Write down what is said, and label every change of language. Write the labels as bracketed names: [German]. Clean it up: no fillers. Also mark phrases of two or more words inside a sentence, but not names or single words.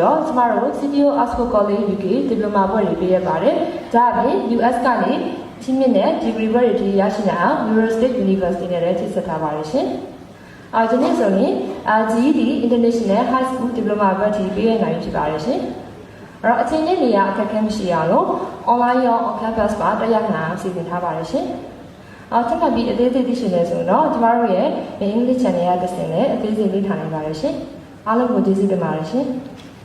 [Burmese] တော့ကျမတို့ CTO Oxford College UK Diploma ဘွဲ့တွေပေးရပါတယ်ဒါအပြင် US ကနေချင်းမြင့်တဲ့ Degree ဘွဲ့တွေရရှိနိုင်အောင် Murray State University နဲ့လည်းချိတ်ဆက်ထားပါတယ်ရှင်ဒီနေ့ဆိုရင် GED International High School Diploma ဘွဲ့တွေပေးရနိုင်ဖြစ်ပါတယ်ရှင်အချိန်နဲ့နေရာအခက်အခဲမရှိရအောင် online ရော [English] on campus [Burmese] မှာတက်ရောက်နိုင်အောင်စီစဉ်ထားပါတယ်ရှင်ထပ်ပြီးအသေးစိတ်သိရှိနေဆိုတော့ကျမတို့ရဲ့ English Channel ရတဲ့စင်နဲ့အသေးစိတ်လေ့လာနိုင်ပါတယ်ရှင်အားလုံးကိုကျေးဇူးတင်ပါတယ်ရှင်